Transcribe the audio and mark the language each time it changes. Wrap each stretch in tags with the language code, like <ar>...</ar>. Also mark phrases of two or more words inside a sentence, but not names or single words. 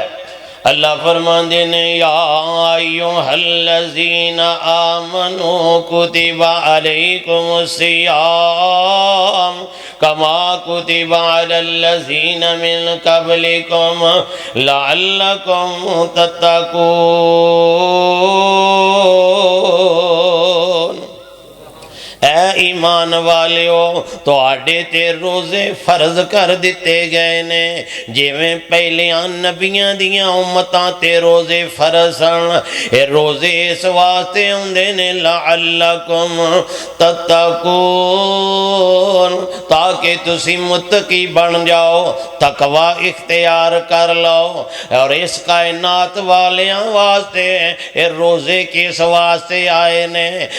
<pa>اللہ فرماندے نے</pa> <ar>یا ایھا الذین آمنوا کتب علیکم الصیام کما کتب علی الذین من قبلکم لعلکم تتقون۔</ar> <pa>اے ایمان والیو، تو آڈے تے روزے فرض کر دیتے گئے نے، جیویں پہلیاں نبیاں دیاں امتاں تے روزے فرض سن۔ اے روزے اس واسطے ہوندے نے</pa> <ar>لعلکم تتقون،</ar> <pa>تاکہ تسی متقی بن جاؤ، تقوی اختیار کر لو۔ اور اس کائنات والیاں واسطے اے روزے کس واسطے آئے نے؟</pa>